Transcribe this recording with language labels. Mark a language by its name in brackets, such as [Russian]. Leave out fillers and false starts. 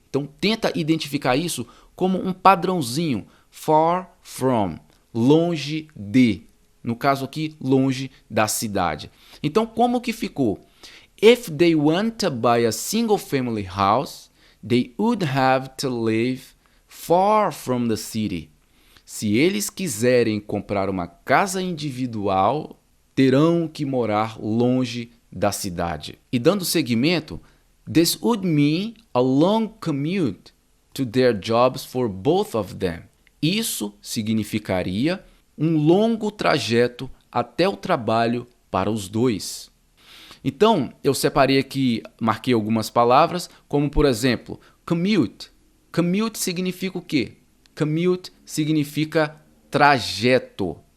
[Portuguese] Então tenta identificar isso como um padrãozinho, far from, longe de. No caso aqui, longe da cidade. Então, como que ficou? [English] If they want to buy a single family house, they would have to live far from the city. [Portuguese] Se eles quiserem comprar uma casa individual, terão que morar longe da cidade. E dando seguimento, [English] this would mean a long commute to their jobs for both of them. [Portuguese] Isso significaria um longo trajeto até o trabalho para os dois. Então, eu separei aqui, marquei algumas palavras, como por exemplo, commute. Commute significa o quê? Commute significa trajeto.